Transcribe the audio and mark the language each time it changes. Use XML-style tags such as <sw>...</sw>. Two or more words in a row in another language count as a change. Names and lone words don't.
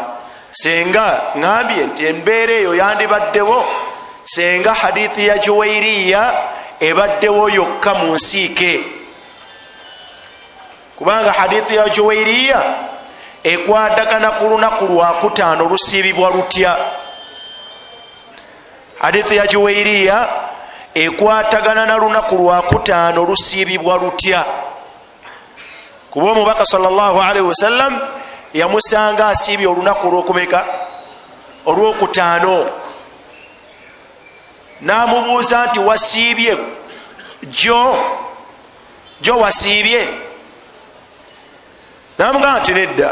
<lg>senga ngambye nti embeera eyo yandibaddewo senga hadithi ya Juwairiya ebaddewo yokka mu nsiike, kubanga hadithi ya Juwairiya ekwatagana ku lunaku lwa 5 lusiibibwa lutya. hadithi ya Juwairiya ekwatagana na lunaku lwa 5 lusiibibwa lutya, kuba omubaka</lg> <ar>صلى الله عليه وسلم</ar> <lg>yamusanga asiibye olunaku olwokumeka? olw'okutaano. n'amubuuza nti wasiibye jo wasiibye? n'amugamba nti nedda.</lg>